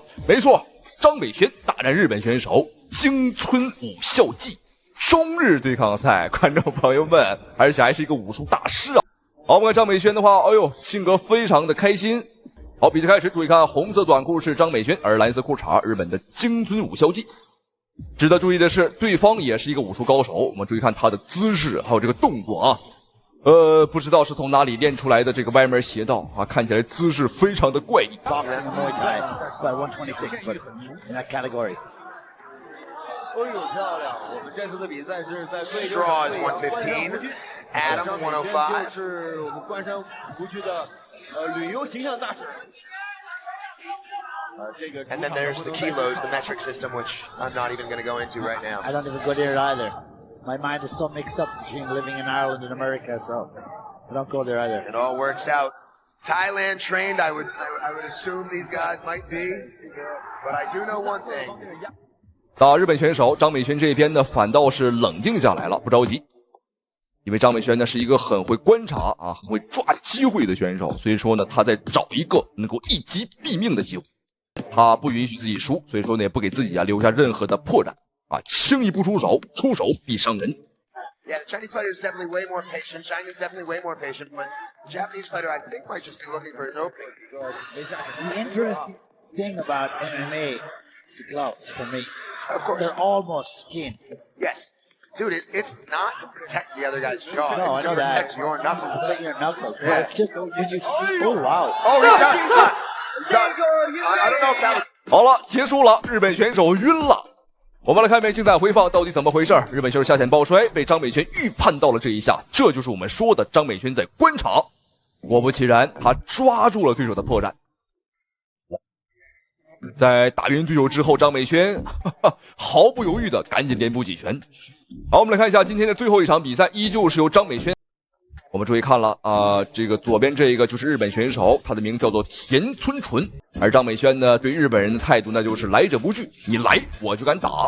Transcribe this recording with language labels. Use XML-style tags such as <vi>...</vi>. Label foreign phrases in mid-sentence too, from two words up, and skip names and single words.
<zh>沒錯，張美萱大戰日本選手京村武孝紀，中日對抗賽，觀眾朋友們，而且還是一個武術大師啊。好，我們看張美萱的話，哎呦，性格非常的開心。好，比賽開始，注意看，紅色短褲是張美萱，而藍色褲衩日本的京村武孝紀。值得注意的是，對方也是一個武術高手，我們注意看他的姿勢還有這個動作啊。不知道是從哪裡練出來的這個歪門邪道啊，看起來姿勢非常的怪異。哎呦，漂亮！我们这次的比赛是在</zh> <en>Straw is 115, Adam 105。</en> <zh>这是我们关山湖区的旅游形象大使。</zh> <en>And then there's the kilos, the metric system, which I'm not even going to go into right now. I don't even go there either. My mind is so mixed up between living in Ireland and America, so I don't go there either. It all works out. Thailand trained, I would assume these guys might be, but I do know one thing.</en> <zh>打日本選手張美萱這邊呢，反倒是冷靜下來了，不着急，因為張美萱呢是一個很會觀察啊、很會抓機會的選手，所以說呢，他在找一個能夠一擊斃命的機會。他不允許自己輸，所以說呢，也不給自己留下任何的破綻啊，輕易不出手，出手必傷人。</zh> <en>Yeah, the Chinese fighter is definitely way more patient. China's definitely way more patient, but the Japanese fighter, I think, might just be looking for his opening. The interesting thing about MMA is the gloves for me. Of course. They're almost skin. Yes. Dude, it's not to protect the other guy's jaw. No, it's to protect your knuckles. Protect your knuckles. Yeah. It's just when you see, oh, wow. Oh, he's done. I don't know if that was...</en> <zh>好了，結束了，日本選手暈了。我們來看一遍精彩回放，到底怎麼回事？日本選手下潛抱摔，被張美萱預判到了這一下，這就是我們說的張美萱在觀察。果不其然，他抓住了對手的破綻。在打暈隊友之後，張美萱毫不猶豫的趕緊連補幾拳。好，我們來看一下今天的最後一場比賽，依舊是由張美萱。我們注意看了這個左邊這個就是日本選手，他的名字叫做田村純，而張美萱呢對日本人的態度那就是來者不拒，你來我就敢打。</zh>